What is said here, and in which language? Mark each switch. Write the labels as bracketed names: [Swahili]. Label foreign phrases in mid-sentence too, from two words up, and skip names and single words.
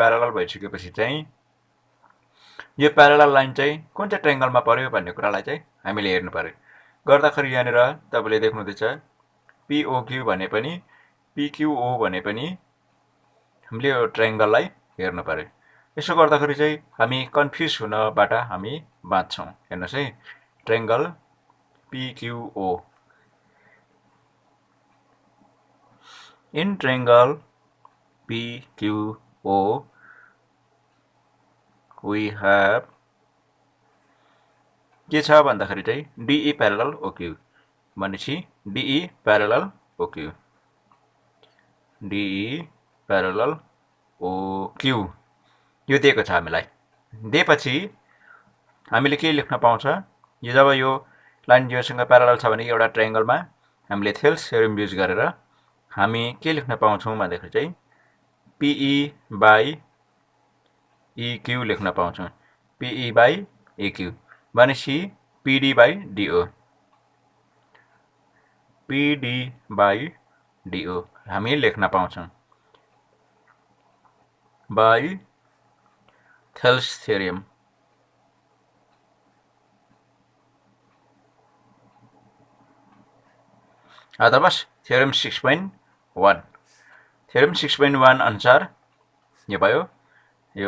[Nepali] प्यारलल भइसकेपछि चाहिँ यो [English] parallel line [Nepali] चाहिँ कुन चाहिँ ट्रायंगलमा पर्यो भन्ने कुरालाई चाहिँ हामीले हेर्नु पर्यो गर्दाखेरि यहाँनिर तपाईले देख्नुहुँदैछ POQ भने पनि PQO भने पनि हामीले यो ट्रायंगललाई हेर्नु पर्यो यसो गर्दाखेरि चाहिँ हामी कन्फ्युज हुनबाट हामी बाँच्छौं हेर्नुस् है ट्रायंगल PQO [English] in triangle [Nepali] PQO [English] we have [Nepali] के छ भन्दाखेरि चाहिँ [English] DE parallel OQ [Nepali] भनेपछि [English] DE parallel OQ DE parallel OQ [Nepali] यो दिएको छ हामीलाई दिएपछि हामीले के लेख्न पाउँछ यो जब यो लाइन योसँग प्यारलल छ भने एउटा ट्रायंगलमा हामीले थेल्स थ्योरम युज गरेर हामी के लेख्न पाउँछौं भन्दाखेरि चाहिँ [English] PE by EQ [Nepali] लेख्न पाउँछौं [English] PE by EQ [Nepali] भनेपछि [English] PD by DO PD by DO [Nepali] हामी लेख्न पाउँछौं by थेल्स थ्योरम अथवा थ्योरम 6.1 थ्योरम 6.1 अनुसार यो भयो यो